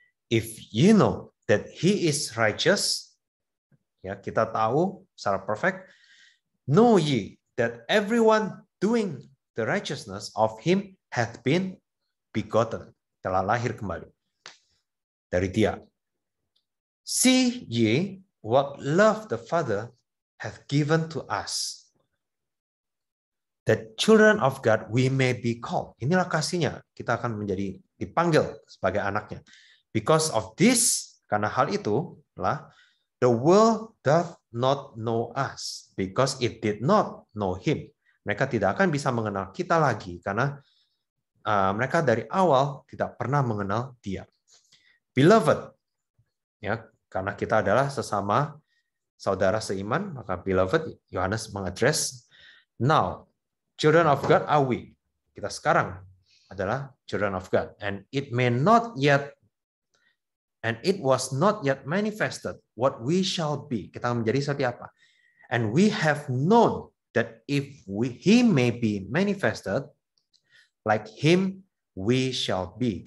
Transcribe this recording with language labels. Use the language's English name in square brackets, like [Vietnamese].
[English] If you know that he is righteous, [Indonesian] ya kita tahu secara perfect, [English] know ye that everyone doing the righteousness of him hath been begotten, [Indonesian] telah lahir kembali dari dia. [English] See ye what love the Father hath given to us, that children of God we may be called. [Indonesian] Inilah kasihnya, kita akan menjadi dipanggil sebagai anaknya. [English] Because of this, [Indonesian] karena hal itu lah, [English] the world doth not know us, because it did not know him. [Indonesian] Mereka tidak akan bisa mengenal kita lagi karena mereka dari awal tidak pernah mengenal dia. Beloved, ya, karena kita adalah sesama saudara seiman, maka beloved, Yohanes mengadres, [English] now, children of God are we. [Indonesian] Kita sekarang adalah [English] children of God, and it was not yet manifested what we shall be. [Indonesian] Kita menjadi seperti apa? [English] And we have known that if he may be manifested, like him we shall be.